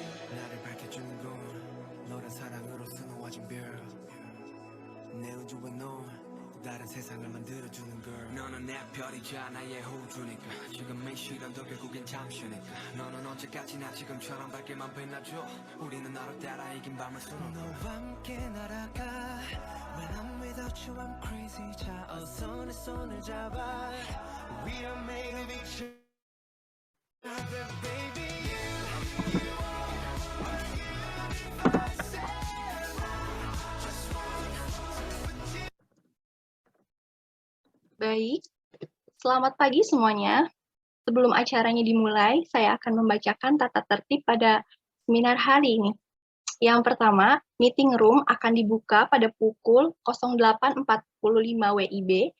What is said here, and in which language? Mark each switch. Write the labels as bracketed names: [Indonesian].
[Korean] 나를 밝혀주는 건 너란 사랑으로 수놓아진 별. 내 우주에 넌 다른 세상을 만들어주는 걸. 너는 내 별이자 나의 호주니까 지금 이 시련도 결국엔 잠시니까. 너는 언제까지나 지금처럼 밝게만 빛나줘. 우리는 너를 따라 이긴 밤을 수놓아. 너와 함께 날아가. [English] When I'm without you I'm crazy. [Korean] 자 어서 내 손을 잡아. [English] We are made of each other, baby. You are my universe, and I just want to put you. [Indonesian] Baik, selamat pagi semuanya. Sebelum acaranya dimulai, saya akan membacakan tata tertib pada seminar hari ini. Yang pertama, meeting room akan dibuka pada pukul 08.45 WIB.